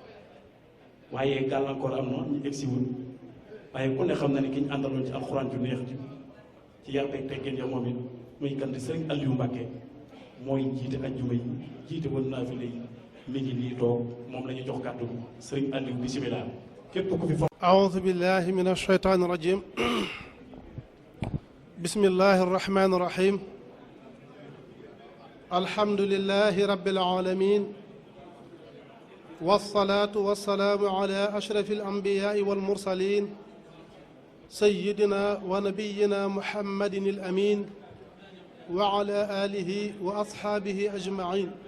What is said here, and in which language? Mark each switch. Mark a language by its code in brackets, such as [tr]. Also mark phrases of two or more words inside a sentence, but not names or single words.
[wo] waaye gàllankoor am na ñu egsi wul waaye ku ne xam na ne ki ñu àndaloon ci alxuraan ju neex ji ci yar beeg teggeen ya moom it muy kan di sëriñ Aliou Mbacke mooy jiite ajjuma yi jiite woon naa fi léegi mi ngi nii toog moom la ñu jox kàddu sëriñ Aliou bisimilah képp ku fi [ar] أعوذ بالله من الشيطان الرجيم بسم الله الرحمن الرحيم الحمد لله رب العالمين والصلاة والسلام على أشرف الأنبياء والمرسلين سيدنا ونبينا محمد الأمين وعلى آله وأصحابه أجمعين